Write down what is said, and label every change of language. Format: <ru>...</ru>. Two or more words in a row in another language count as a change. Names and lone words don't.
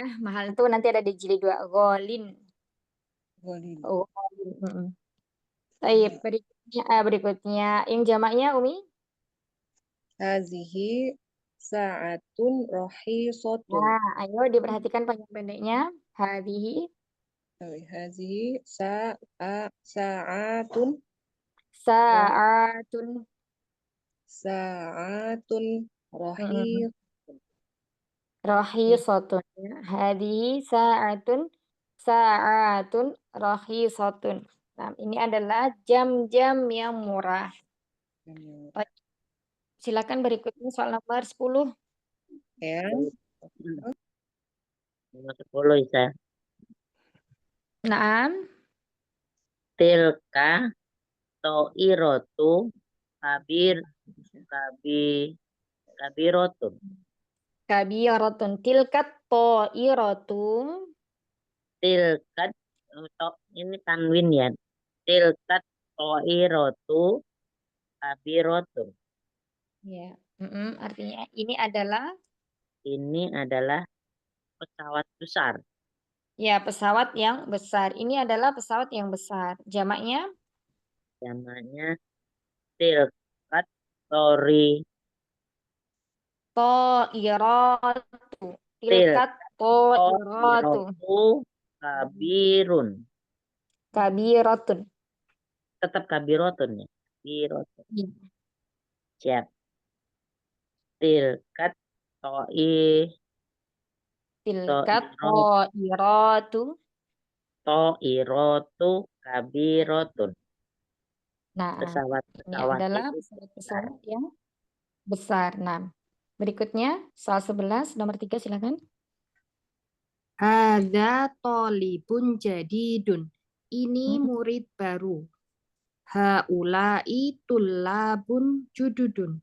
<id>Mahal itu nanti ada di jilid 2. Golin. Oh, golin. Baik, berikutnya yang jamaknya Umi?</id> <ar>هذه ساعة رخيصة.</ar> <id>Nah, ayo diperhatikan panjang pendeknya.</id> <ar>هذه. هذه ساعة. ساعة رخيصة. هذه ساعة رخيصة.</ar> <id>Nah, ini adalah jam-jam yang murah. Silakan berikutnya soal nomor 10. Ya. Nomor 10 Isa. Naam.</id> <ar>تلك طائرة كبيرة. كبيرة تلك الطائرة.</ar> <id>Tilkat ini tanwin ya.</id> <ar>تلك الطائرة كبيرة.</ar> <id>Ya. Artinya ini adalah pesawat besar. ya, pesawat yang besar. Ini adalah pesawat yang besar. Jamaknya? Jamaknya tilkat</id> <ar>الطائرة. تلك الطائرة. كبير. كبيرة.</ar> <id>Tetap kabirotun ya. Kabirotun. Siap.</id> <ar>تلك الطائرة كبيرة.</ar> <id>Nah, ini adalah pesawat yang besar. Nah, berikutnya soal 11 nomor 3 silakan.</id> <ar>هذا طالب جديد.</ar> <id>Ini murid baru.</id> <ar>هؤلاء طلاب جدد.</ar>